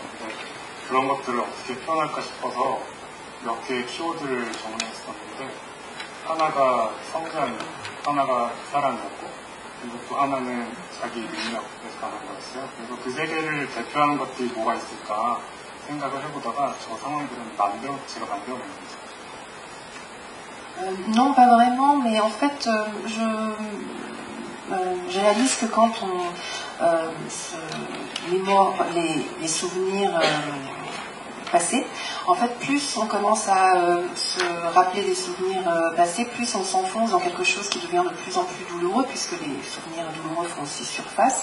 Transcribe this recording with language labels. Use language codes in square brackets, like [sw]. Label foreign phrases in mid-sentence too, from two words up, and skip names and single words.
[ko] 근데 그런 것들을 어떻게 표현할까 싶어서 몇 개의 키워드를 정리했었는데 하나가 성장이고 하나가 사랑이었고 그리고 또 하나는 자기 능력에서 가는 거였어요. 그래서 그 세 개를 대표하는 것들이 뭐가 있을까 생각을 해보다가 저 상황들은 제가 만들어낸 거죠. [fr] Non, pas vraiment, mais en fait, je réalise que quand on se mémore les souvenirs passés, en fait, plus on commence à se rappeler des souvenirs passés, plus on s'enfonce dans quelque chose qui devient de plus en plus douloureux, puisque les souvenirs douloureux font aussi surface.